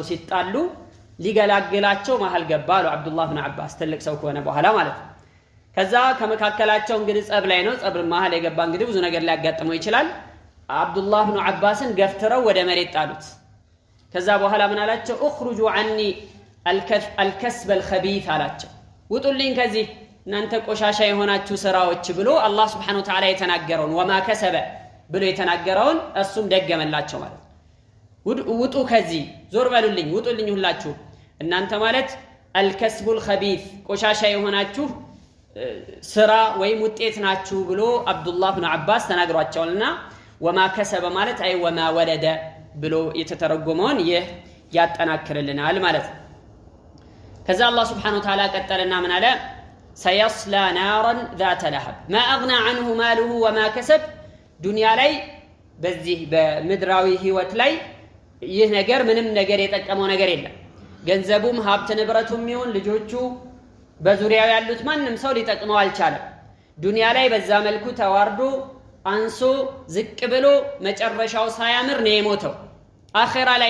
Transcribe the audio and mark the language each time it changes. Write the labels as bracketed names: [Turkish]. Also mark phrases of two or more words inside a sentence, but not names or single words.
[Amharic] ሲጣሉ ሊገላግላቸው መሃል ገባ አሉ አብዱላህ ኢብኑ አባስ ትልቅ ሰው ከሆነ በኋላ ማለት ነው። ከዛ ከመካከላቸው እንግዲህ ጸብ ላይ ነው ጸብ መሃል የገባ እንግዲህ ብዙ ነገር ሊያጋጥመው ይችላል አብዱላህ ኢብኑ አባስን ገፍትረው ወደ መሬት ጣሉት ከዛ በኋላ ምን አላቸው [Arabic] اخرجوا عني الكسب الخبيث [Amharic] አላቸው ውጡልኝ ከዚህ እናንተ ቆሻሻ የሆናችሁ ስራዎች ብሎ አላህ [Arabic] سبحانه وتعالى [Amharic] የተናገረውን [Arabic] وما كسب [Amharic] ብሎ የተናገረውን እሱም ደገመላቸው ማለት ውጡ ከዚህ ዞር በሉልኝ ውጡልኝ ሁላችሁ እናንተ ማለት [Arabic] الكسب الخبيث [Amharic] ቆሻሻ የሆናችሁ ስራ ወይም ውጤት ናችሁ ብሎ አብዱላህ ኢብኑ አባስ ተናግሯቸዋልና [Arabic] وما كسب [Amharic] ማለት አይ [Arabic] وما ولد [Amharic] ብሎ የተተረጎመውን ይህ ያጠናክርልናል ማለት ነው ከዛ አላህ [Arabic] سبحانه وتعالى [Amharic] ቀጠለና ምን አለ [Arabic] سيصلى نارا ذات لهب ما اغنى عنه ماله وما كسب [Amharic] ዱንያ ላይ በዚህ በምድራዊ ህይወት ላይ ይህ ነገር ምንም ነገር የጠቀመው ነገር የለም ገንዘቡም ሀብት ንብረቱም ይሁን ልጆቹ በዙሪያው ያሉት ማንንም ሰው ሊጠቅመው አልቻለም ዱንያ ላይ በዛ መልኩ ተዋርዶ አንሶ ዝቅ ብሎ መጨረሻው ሳያምር ነው የሞተው አኺራ